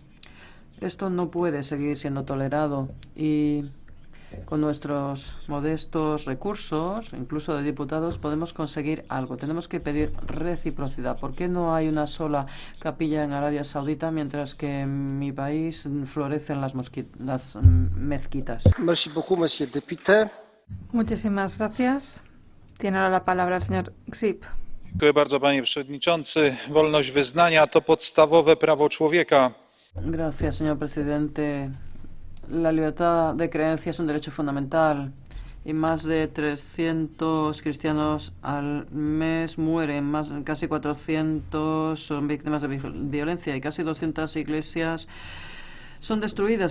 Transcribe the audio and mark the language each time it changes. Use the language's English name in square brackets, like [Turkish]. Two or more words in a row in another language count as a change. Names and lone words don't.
[Spanish] Esto no puede seguir siendo tolerado y con nuestros modestos recursos, incluso de diputados, podemos conseguir algo. Tenemos que pedir reciprocidad. ¿Por qué no hay una sola capilla en Arabia Saudita mientras que en mi país florecen las mezquitas? Muchísimas gracias. Tiene ahora la palabra el señor Grzyb. [Polish] Dziękuję bardzo, panie przewodniczący. Wolność wyznania to podstawowe prawo człowieka. [Spanish] Gracias, señor presidente. La libertad de creencia es un derecho fundamental y más de 300 cristianos al mes mueren, casi 400 son víctimas de violencia y casi 200 iglesias son destruidas.